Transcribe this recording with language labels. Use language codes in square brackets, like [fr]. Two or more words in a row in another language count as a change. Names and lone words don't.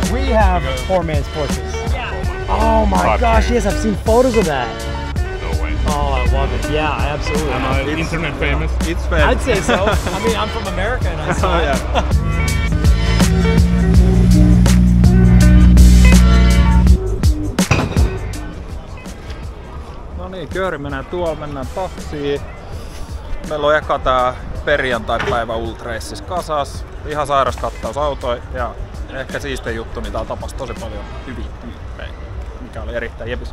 [en] you have poor man's Porsches. Oh my gosh, yes, I've seen photos of that. No way. Oh, I love it. Yeah, absolutely. Am I internet famous? It's famous. I'd say so. I mean, I'm from America and I saw it. [fi] No niin, kööri menee tuolla, mennään taksiin. Meillä on eka tää perjantai-päivä Ultraceissa kasas. Ihan sairas kattaus autoja ja ehkä siistein juttu, niin täällä tapasi tosi paljon hyviä tyyppejä, mikä oli erittäin jepis.